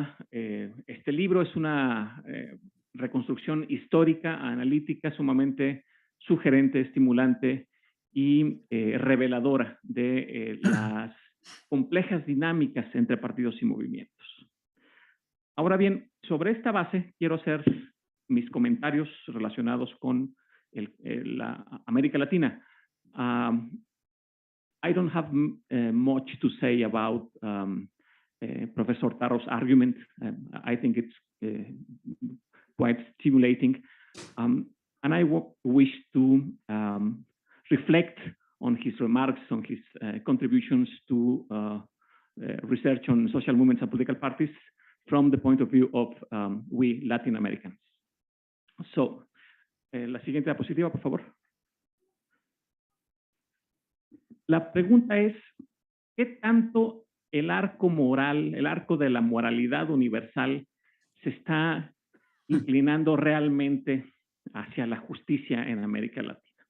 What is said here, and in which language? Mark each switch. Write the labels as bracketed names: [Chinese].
[Spanish] Este libro es una reconstrucción histórica, analítica, sumamente sugerente, estimulante y reveladora de las complejas dinámicas entre partidos y movimientos. Ahora bien, sobre esta base quiero hacer mis comentarios relacionados con la América Latina. [English] I don't have much to say about Professor Tarrow's argument. I think it's quite stimulating. And I wish to reflect on his remarks, on his contributions to research on social movements and political parties from the point of view of we Latin Americans. [Spanish] So, la siguiente diapositiva, por favor. La pregunta es, ¿qué tanto el arco moral, el arco de la moralidad universal se está inclinando realmente hacia la justicia en América Latina?